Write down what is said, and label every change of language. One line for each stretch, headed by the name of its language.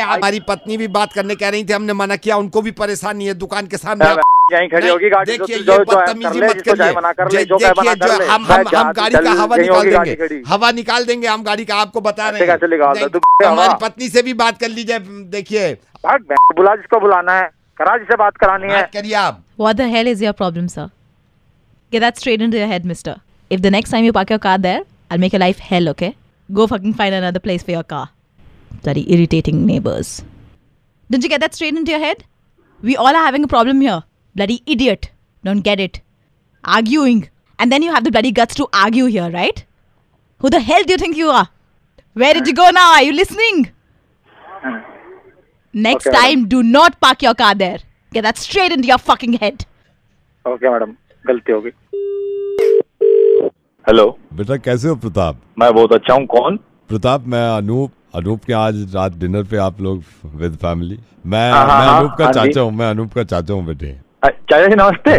Hindi: हमारी पत्नी भी बात करने कह रही थी, हमने मना किया, उनको भी परेशानी है दुकान के सामने। यहीं खड़ी होगी गाड़ी। देखिए, ये बदतमीजी मत करिए। देखिए, हम गाड़ी का हवा निकाल देंगे, हवा निकाल देंगे हम गाड़ी का, आपको बता रहे हैं। हमारी पत्नी से भी बात कर लीजिए। देखिए, बुला जिसको बुलाना है, करा जिसे बात करानी है, करिए आप।
English: What the hell is your problem, sir? Get that straight into your head, mister. If the next time you park your car there, I'll make your life hell, okay? Go fucking find another place for your car. Bloody irritating neighbors. Didn't you get that straight into your head? We all are having a problem here. Bloody idiot. Don't get it. Arguing. And then you have the bloody guts to argue here, right? Who the hell do you think you are? Where did you go now? Are you listening? Next time, do not park your car there. Get that straight into your fucking head.
Hindi: Okay, madam, गलती हो गई। Hello बेटा, कैसे हो प्रताप? मैं बहुत अच्छा हूँ। कौन? प्रताप, मैं अनूप के आज रात डिनर पे आप लोग विद फैमिली। मैं अनूप का चाचा हूँ। बेटे, चाचा जी नमस्ते।